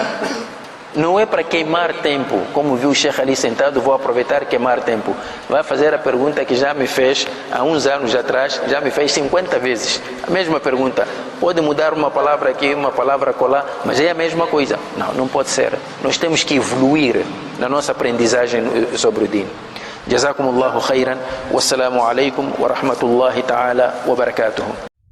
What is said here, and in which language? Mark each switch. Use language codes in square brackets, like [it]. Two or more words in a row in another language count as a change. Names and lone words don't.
[pt] Não é para queimar tempo, como viu o Sheikh ali sentado, vou aproveitar e queimar tempo. Vai fazer a pergunta que já me fez há uns anos atrás, já me fez 50 vezes. A mesma pergunta. Pode mudar uma palavra aqui, uma palavra acolá, mas é a mesma coisa. Não, não pode ser. Nós temos que evoluir na nossa aprendizagem sobre o Din. [ar] جزاكم الله خيرا. والسلام عليكم ورحمة الله تعالى وبركاته.